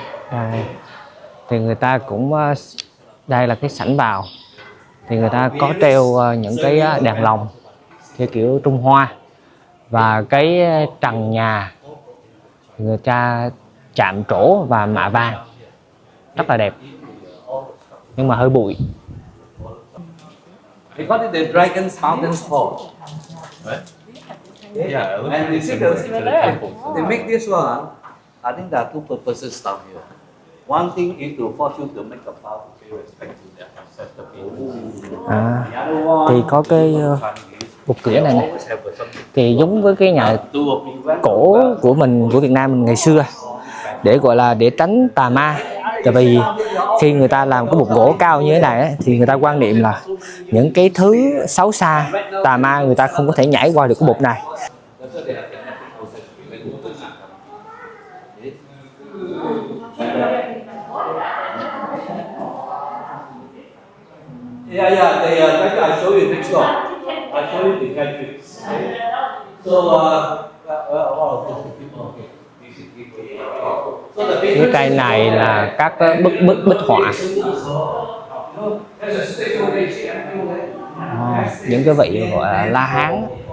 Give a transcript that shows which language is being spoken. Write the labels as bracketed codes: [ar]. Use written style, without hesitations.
[vi] Đây. Thì người ta cũng, đây là cái sảnh vào, thì người ta có treo những cái đèn lồng theo kiểu Trung Hoa, và cái trần nhà người ta chạm trổ và mạ vàng rất là đẹp, nhưng mà hơi bụi. [en] Because it's the Dragon's Mountain Fall. Right? Yeah, and you see they make this one. I think there are two purposes down here. One thing is to force you to make a vow to pay respect to their ancestor people. The other one, [vi] thì có cái bục cửa này, thì giống với cái nhà cổ của mình, của Việt Nam mình ngày xưa, để gọi là để tránh tà ma. Tại vì khi người ta làm cái bục gỗ cao như thế này ấy, thì người ta quan niệm là những cái thứ xấu xa, tà ma người ta không có thể nhảy qua được cái bục này. [en] Yeah, I show you next door. I show you the country. So, all of those people, okay. [vi] Cái cây này là các bích họa. Những cái vị gọi là La Hán.